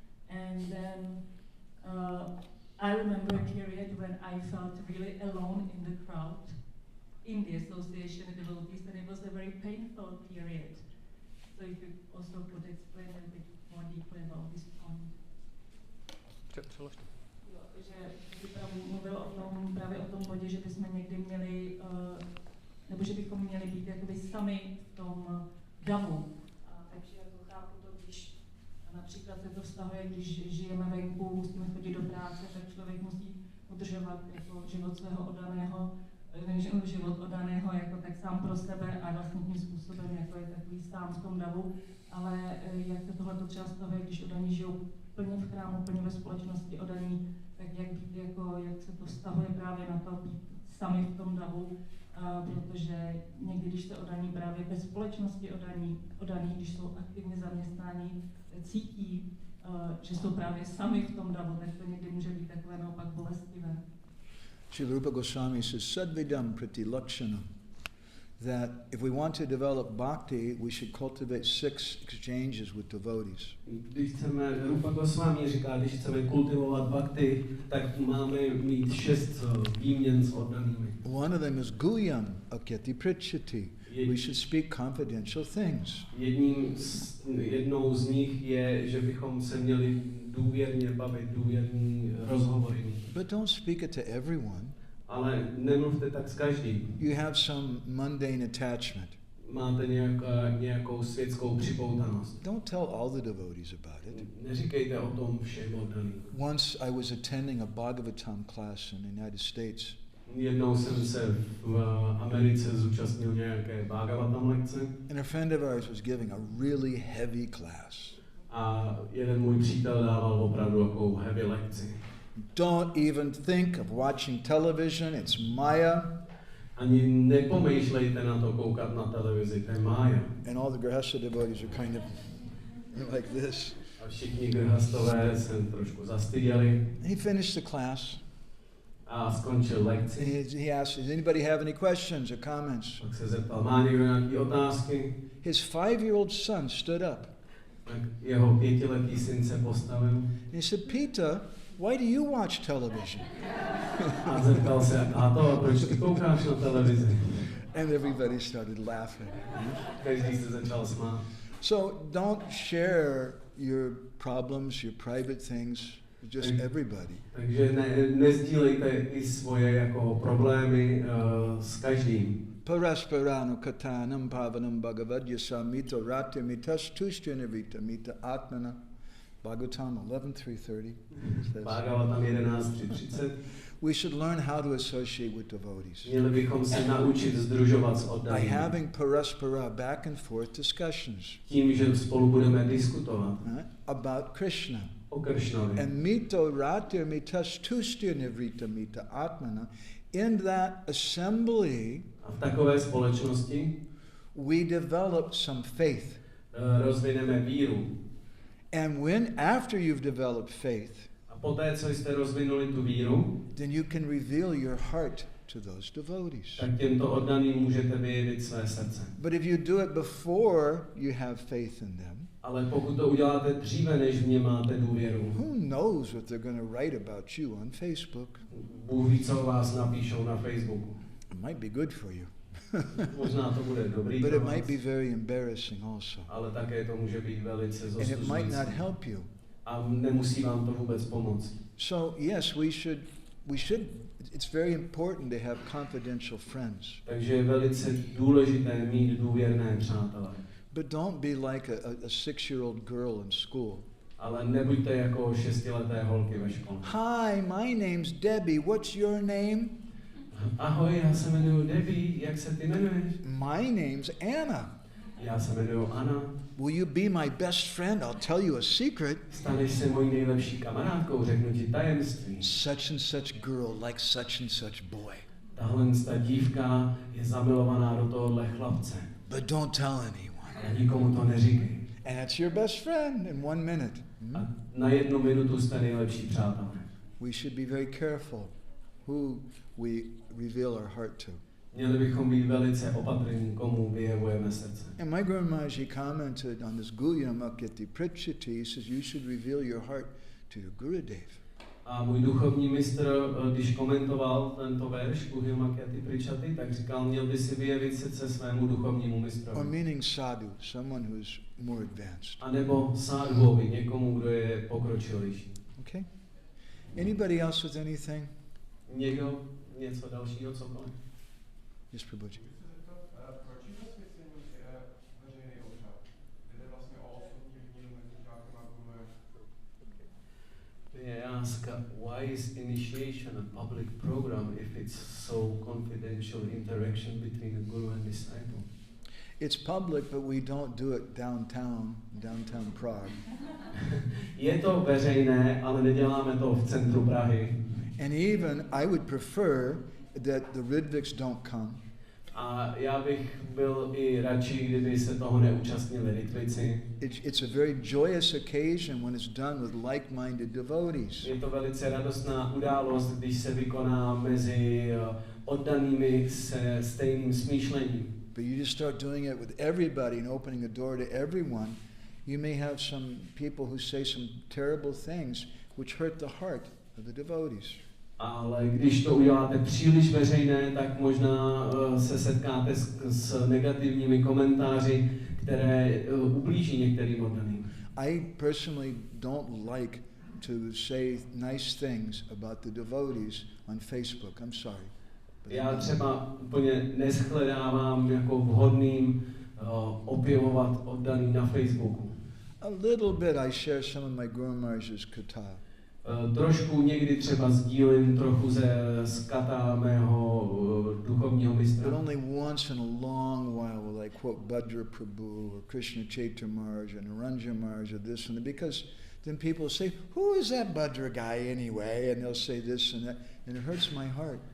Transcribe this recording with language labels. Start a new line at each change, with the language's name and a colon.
English: And then I remember a period when I felt really alone in the crowd in the association of devotees, and it was a very painful period. So if you also could explain a bit more deeply about this point.
Czech: Jo, že mluvil právě o tom bodě, že bychom někdy měli, nebo že bychom měli být jakoby sami v tom davu. Takže jako chápu to, když například se to vztahuje, když žijeme venku, musíme chodit do práce, tak člověk musí udržovat jako život svého oddaného, život oddaného jako tak sám pro sebe a vlastně tím způsobem, jako je takový sám v tom davu. Ale jak se tohle třeba vztahuje, když oddaní žijou plně v chrámu, plně ve společnosti oddaní, tak jak být jako, jak se to vztahuje právě na to být sami v tom davu, protože někdy, když se oddaní právě ve společnosti oddaní, když jsou aktivně zaměstnáni, cítí, že jsou právě sami v tom davu, tak to někdy může být takové naopak bolestivé.
English: Srila Rupa Goswami says,
Sanskrit: Sadvidam prati lakshanam,
English: that if we want to develop bhakti, we should cultivate 6 exchanges with devotees.
Czech: Když chceme, Rupa Goswami říká, když chceme kultivovat bhakti, tak máme mít 6 výměn s oddanými.
English: One of them is
Sanskrit: guyam akyati pritchati.
English: We should speak confidential things.
Czech: Jednou z nich je, že bychom se měli důvěrně bavit, důvěrný rozhovory.
English: But don't speak it to everyone.
Czech: Ale nemluvte tak s každým.
English: You have some mundane attachment.
Czech: máte nějakou světskou připoutanost.
English: Don't tell all the devotees about it.
Czech: Neříkejte o tom všem oddaným.
English: Once I was attending a Bhagavatam class in the United States.
Czech: Jednou jsem se v Americe zúčastnil nějaké Bhagavatam lekce.
English: And a friend of ours was giving a really heavy class.
Czech: A jeden můj přítel dával opravdu takovou heavy lekci.
English: Don't even think of watching television, it's Maya.
Czech: Ani nepomýšlejte na to koukat na televizi, to je mája.
English: And all the Grihastha devotees are kind of like this.
Czech: A všichni grihastové se trošku zastyděli.
English: He finished the class.
Czech: A skončil lekci.
English: He asked, does anybody have any questions or comments?
Czech: Tak se zeptal, má někdo nějaké otázky?
English: His 5-year-old son stood up.
Czech: Tak jeho 5letý syn se postavil.
English: And he said, Peter, why do you watch television?
Czech: A zeptal se, táto, proč ty koukáš na televizi?
English: And everybody started laughing.
Czech: Každý se začal smát.
English: So don't share your problems, your private things with just everybody.
Czech: Takže nezdílejte i svoje jako problémy s každým.
Sanskrit: Parasparano katanam pavanam bhagavadya mito rati mitas tushyanavita mita atmana.
English: Bhagavatam 11:330. Bhagavatam 11:330. We should learn how to associate with devotees.
Czech: Měli bychom se naučit sdružovat s
English: By
Czech: oddanými.
English: having paraspara back and forth discussions.
Czech: Tím, že spolu budeme diskutovat
English: About Krishna.
Czech: o Kršnovi.
Sanskrit: And mito ratir mitas tustya nivrita mita atmana.
English: In that assembly,
Czech: A v takové společnosti
English: we develop some faith.
Czech: Rozvineme víru.
English: And when after you've developed faith,
Czech: A poté, co jste rozvinuli tu víru,
English: then you can reveal your heart to those devotees.
Czech: tak těmto oddaným můžete vyjevit své srdce.
English: But if you do it before you have faith in them,
Czech: Ale pokud to uděláte dříve, než v ně máte důvěru,
English: who knows what they're going to write about you on Facebook?
Czech: Bůh ví, co o vás napíšou na Facebooku.
English: It might be good for you,
Czech: Možná to bude dobrý
English: but
Czech: pro
English: it
Czech: vás,
English: might be very embarrassing also.
Czech: ale také to může být velice
English: And it might
Czech: zostuzující.
English: not help you.
Czech: A nemusí vám to vůbec pomoct.
English: So yes, we should, it's very important to have confidential friends.
Czech: Takže je velice důležité mít důvěrné přátele.
English: But don't be like a 6-year-old girl in school.
Czech: Ale nebuďte jako 6leté holky ve škole.
English: Hi, my name's Debbie. What's your name?
Czech: Ahoj, já se jmenuji Debbie, jak se ty jmenuješ?
English: My name's Anna.
Czech: Já se jmenuji Anna.
English: Will you be my best friend? I'll tell you a secret.
Czech: Staneš se mojí nejlepší kamarádkou, řeknu ti tajemství.
English: Such and such girl likes such and such boy.
Czech: Tahle ta dívka je zamilovaná do tohohle chlapce.
English: But don't tell anyone.
Czech: Ale nikomu to neříkej.
English: And that's your best friend in 1 minute.
Czech: A na 1 minutu jste nejlepší přátelé.
English: We should be very careful who we reveal our heart to.
Czech: Měli bychom být velice opatrní, komu vyjevujeme srdce.
English: And my Guru Maharaj commented on this Guyamakati Prichati. He says you should reveal your heart to your Gurudev.
Czech: A můj duchovní mistr, když komentoval tento verš Guhyamakyati Prichati, tak říkal, měl by si vyjevit srdce svému duchovnímu
English: Or
Czech: mistrovi.
English: meaning sadhu, someone who's more advanced.
Czech: A nebo sádhuovi, někomu, kdo je pokročilejší.
English: Okay? Anybody else with anything?
Czech: Někdo něco dalšího, cokoliv?
English: Yes, Prabhuji.
Czech: Proč je zasvěcení veřejný obřad? Jde vlastně o osobní výměnu mezi žákem a guruem.
English: May I ask, why is initiation a public program if it's so confidential interaction between a guru and disciple? It's public, but we don't do it downtown Prague.
Czech: Je to veřejné, ale neděláme to v centru Prahy.
English: And even I would prefer that the Ridviks don't come.
Czech: A já bych byl i radši, kdyby se toho neúčastnili Ritvici.
English: It's a very joyous occasion when it's done with like-minded devotees.
Czech: Je to velice radostná událost, když se vykoná mezi oddanými se stejným smýšlením.
English: But you just start doing it with everybody and opening the door to everyone, you may have some people who say some terrible things which hurt the heart of the devotees.
Czech: Ale když to uděláte příliš veřejné, tak možná se setkáte s negativními komentáři, které ublíží některým oddaným.
English: I personally don't like to say nice things about the devotees on Facebook. I'm sorry.
Czech: Já třeba úplně neshledávám jako vhodným opěvovat oddaný na Facebooku.
English: A little bit I share some of my Guru Maharaj's kata.
Czech: Trošku někdy třeba sdílím trochu z kata mého duchovního
English: But
Czech: mistra.
English: only once in a long while will I quote Bhadra Prabhu or Krishna Chaitanya Maharaj and Naranja Maharaj or this and that, because then people say, who is that Bhadra guy anyway? And they'll say this and that, and it hurts my heart.